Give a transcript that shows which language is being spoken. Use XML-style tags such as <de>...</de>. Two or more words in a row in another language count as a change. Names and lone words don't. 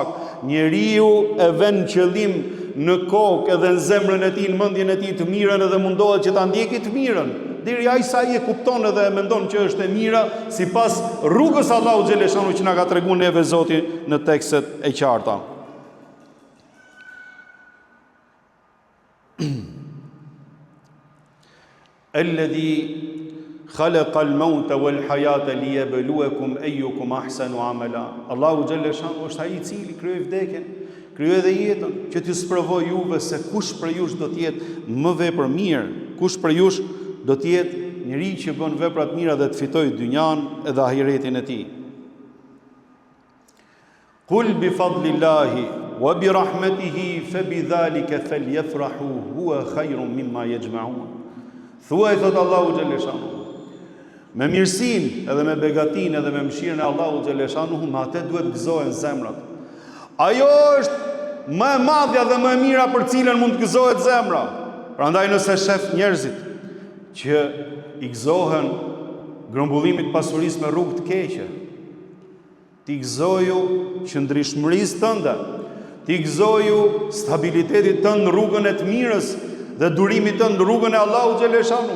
<sq>Njeriu e vën qëllim në kokë edhe në zemrën e tij, në mendjen e tij të mirën edhe mundohet që ta ndjekë të mirën. Deri ai sa i e kupton edhe e mendon që është e mira sipas rrugës Allahu xhaleshanu që na ka treguar neve Zoti në tekstet e qarta.</sq> <ar>الذي خلق الموت والحياة ليبلوكم أيكم أحسن عملا.</ar> <sq>Allahu xhaleshanu është ai i cili krijoi vdekjen, krijoi edhe jetën që t'ju sprovoj juve se kush për jush do të jetë më vepër mirë, kush për jush do të jetë njëri që bën vepra të mira dhe të fitojë dynjan edhe ahiretin e tij.</sq> <ar>قل بفضل الله وبرحمته فبذلك فليفرحوا هو خير مما يجمعون.</ar> <sq>Thuaj thot Allahu xhaleshanu, me mirësinë edhe me begatinë edhe me mëshirën e Allahu xhaleshanu, me atë duhet gëzohen zemrat. Ajo është më e madhja dhe më e mira për cilën mund të gëzohet zemra. Prandaj nëse shef njerëzit që i gëzohen grumbullimit pasurisë me rrugë të keqe, ti gëzoju qëndrishmërisë tënde, ti gëzoju stabilitetit tënd në rrugën e të mirës dhe durimit tënd në rrugën e Allahu xhaleshanu.</sq>